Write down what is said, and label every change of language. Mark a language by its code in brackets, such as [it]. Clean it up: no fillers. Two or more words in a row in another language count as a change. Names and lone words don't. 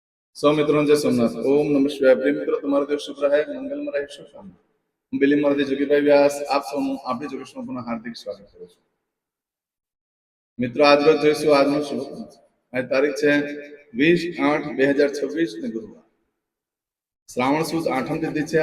[hi] सौ मित्रों जय सोमनाथ। ओम नमः शिवाय। प्रिय [gu] મિત્રો, તમારો દિવસ શુભ રહે, મંગલમય રહે, શુભકામના। હું બિલીમોરાથી જોગીભાઈ વ્યાસ આપ સૌનું આપણી જોગેશમાં પુનઃ હાર્દિક સ્વાગત કરું છું। મિત્રો, આજ રોજ જોઈશું આજનું શુભ પંચાંગ। આજ તારીખ છે 20/8/2026 ને ગુરુવાર, શ્રાવણ સુદ આઠમ તિથિ છે।